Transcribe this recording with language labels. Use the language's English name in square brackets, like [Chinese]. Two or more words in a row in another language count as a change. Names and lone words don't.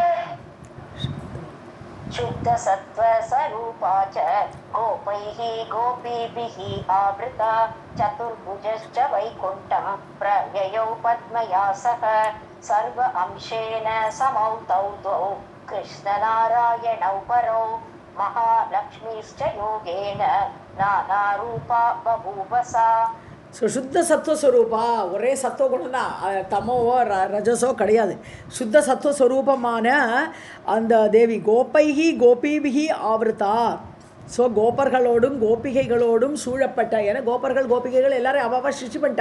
[Sanskrit] शुद्धसत्त्वस्वरूपा च गोपैः गोपीभिः आवृता चतुर्भुजश्च वैकुण्ठं प्रययौ पद्मया सह सर्व अंशेन समौ तौ द्वौ कृष्णनारायणौ परौ महालक्ष्मीश्च योगेन नानारूपा बभूवसा. [Tamil] ஸோ சுத்த சத்துவஸ்வரூபா ஒரே சத்துவகுணம் தான், தமோவோ ரஜசோ கிடையாது. சுத்த சத்துவஸ்வரூபமான அந்த தேவி [Sanskrit] गोपैः गोपीभिः आवृता [Tamil] ஸோ கோபர்களோடும் கோபிகைகளோடும் சூழப்பட்ட, ஏன்னா கோபர்கள் கோபிகைகள் எல்லாரும் அவ சிருஷ்டி பண்ணிட்டா.